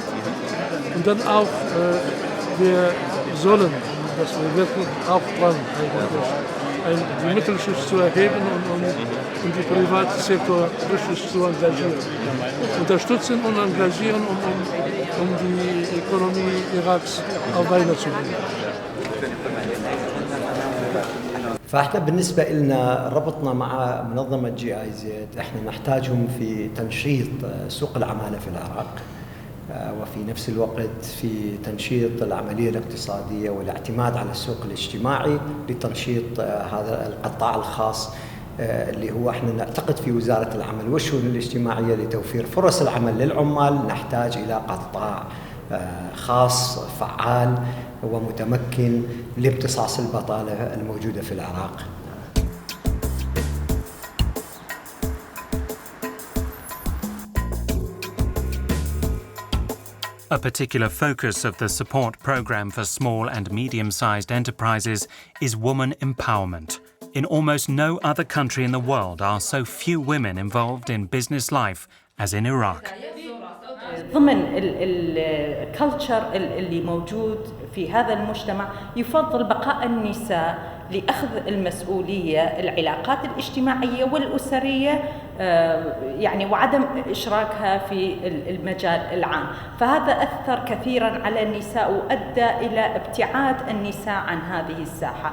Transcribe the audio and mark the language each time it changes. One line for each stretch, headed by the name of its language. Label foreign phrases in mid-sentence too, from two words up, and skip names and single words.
German: Und dann auch, wir sollen, dass wir wirklich auch dran eigentlich, die Mittelschicht zu erheben und die Privatsektor richtig zu engagieren. Unterstützen und engagieren, um die Ökonomie Iraks auf Beine zu bringen.
Arabic: فاحنا بالنسبه لنا ربطنا مع منظمه GIZ، احنا نحتاجهم في تنشيط سوق العماله في العراق وفي نفس الوقت في تنشيط العمليه الاقتصاديه والاعتماد على السوق الاجتماعي لتنشيط هذا القطاع الخاص اللي هو احنا نعتقد في وزاره العمل والشؤون الاجتماعيه لتوفير فرص العمل للعمال نحتاج الى قطاع خاص فعال ومتمكن لامتصاص البطالة الموجودة في العراق.
English: A particular focus of the support program for small and medium-sized enterprises is woman empowerment. In almost no other country in the world are so few women involved in business life as in Iraq.
Arabic: ضمن الكالتشر اللي موجود في هذا المجتمع يفضل بقاء النساء لأخذ المسؤولية العلاقات الاجتماعية والأسرية يعني وعدم إشراكها في المجال العام، فهذا أثر كثيرا على النساء وأدى إلى ابتعاد النساء عن هذه الساحة.